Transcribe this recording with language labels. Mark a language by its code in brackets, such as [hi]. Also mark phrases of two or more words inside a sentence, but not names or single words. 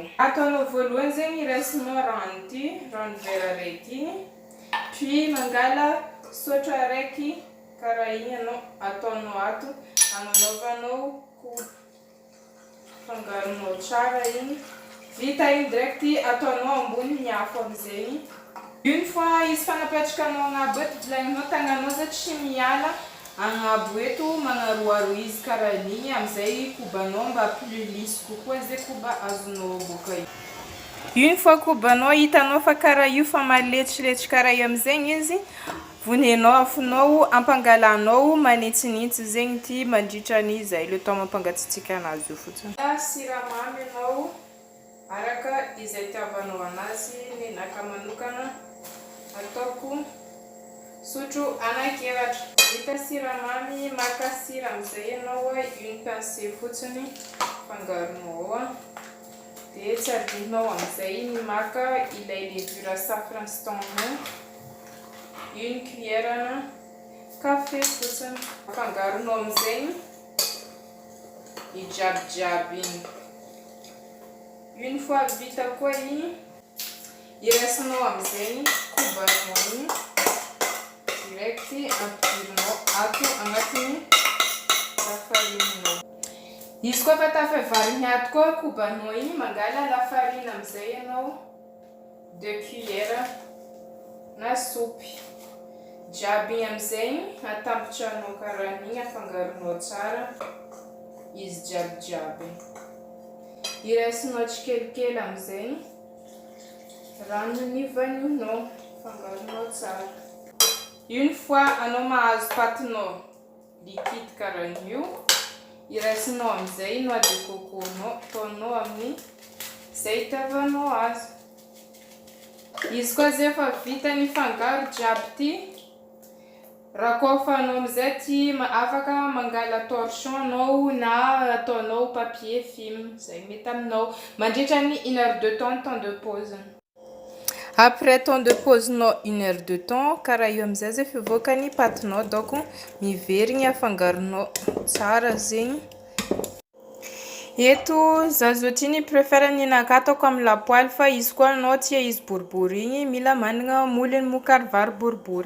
[mg] Ataonao voalohany zegny iraisinao rano ty, rano vera raiky igny, puis mangala sotra raiky karaha igny anao ataonao ato, agnanaovanao fangaronao tsara igny, vita igny direct ataonao ambony ny afo amizegny. [fr] Une fois [mg] izy fanapetrakanao agnabo eto vilagninao tagnanao zay tsy miala agnabo eto magnaroaro izy karahan'igny amizay kobanao mba [fr] plus lisse [mg] kokoa zay koba azonao boka io. [fr] Une fois [mg] kobanao hitanao fa karaha io fa maletsiletry karaha io amizegny izy, vonenao afonao ampangalanao manitsinitsy zegny ty mandritra ny zay [fr] le temps [mg] mampangatsitsika anazy io fotsiny. Siramamy anao araka izay tiavanao anazy, menaka manokana ataoko sotro anankiefatra. Vita siramamy maka sira amizay anao [fr] une pincée [mg] fotsiny fangaronao dia tsy adinonao amizay ny maka ilay [fr] levure safran [mg] stang 1 cuillère na café fotsiny fangaronao amizay ijiabijiaby igny. [fr] Une fois [mg] vita koa igny, iraisinao amizay kobanao igny direct ampidirinao ato agnatiny lafarinenao. Izy koa fa tafavarigny ato koa kobanao igny, mangala lafarine amizay anao 2 cuillères na sopy jiaby igny amizay atambotranao karahan'igny afangaronao tsara izy jiabijiaby. Iraisinao tsikelikely amizay ranony vaninao fangaronao tsara. [fr] Une fois [mg] anao mahazo patinao liquide karahan'io, iraisinao amizay [fr] noix de coco [mg] nao ataonao amin'ny zay itiavanao azy. Izy koa zay fa vita ny fangaro jiaby ty, rakofanao amizay ty afaka mangala torchon anao na ataonao [fr] papier film [mg] zay mety aminao mandritra ny 1 [fr] heure de temps de pause. Après temps de pause nao 1 heure de temps, [mg] karaha io amizay zay fivoaka ny patinao donc miverigny afangaronao tsara zegny. Eto zazotiny préfère ninaka ataoko amin'ny lapoaly fa izy koa anao tia izy boribory igny mila managna mouliny mokary vary boribory.